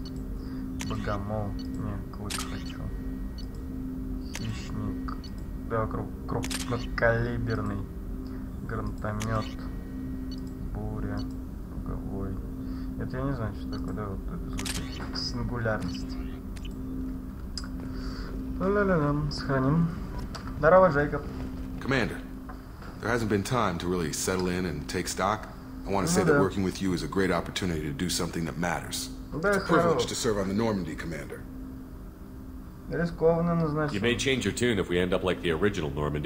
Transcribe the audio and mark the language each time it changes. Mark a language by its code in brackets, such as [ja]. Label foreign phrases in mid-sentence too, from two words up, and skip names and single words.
[ru] Богомол. Не, клык хочу. Хищник. Да, крупнокалиберный. Гранатомет. Буря. Луговой. Это я не знаю, что такое. Да, вот это звучит. Сингулярность. Ла-ла-ла-ла. Сохраним. Здорово, Джейкоб. [en] Commander, there hasn't been time to really settle in and take stock. I want to say that working with you is a great opportunity to do something that matters. It's a privilege to serve on the Normandy, Commander. You may change your tune if we end up like the original Normandy.